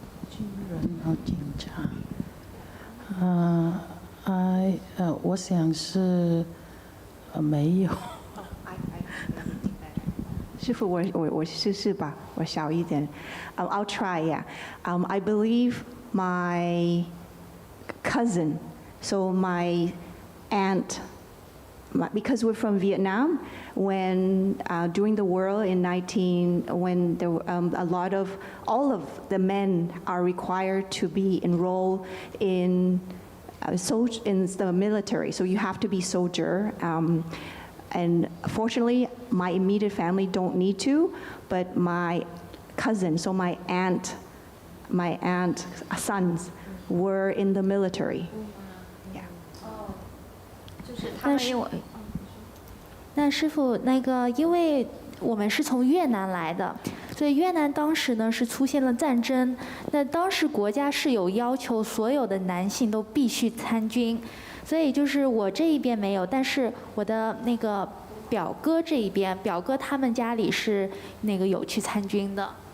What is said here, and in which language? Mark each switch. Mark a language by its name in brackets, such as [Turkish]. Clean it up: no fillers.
[Chinese] 军人和警察，我想是没有。师父，我试试吧，我小一点。 [English] I'll try. Yeah. I believe my cousin, so my aunt. Because we're from Vietnam, when during the war in when there all of the men are required to be enrolled in the military, so you have to be soldier. And fortunately, my immediate family don't need to, but my cousin, so my aunt's sons were in the military. [Chinese] 那师父，因为我们是从越南来的，所以越南当时呢是出现了战争，那当时国家是有要求所有的男性都必须参军，所以就是我这一边没有，但是我的那个表哥这一边，表哥他们家里是那个有去参军的。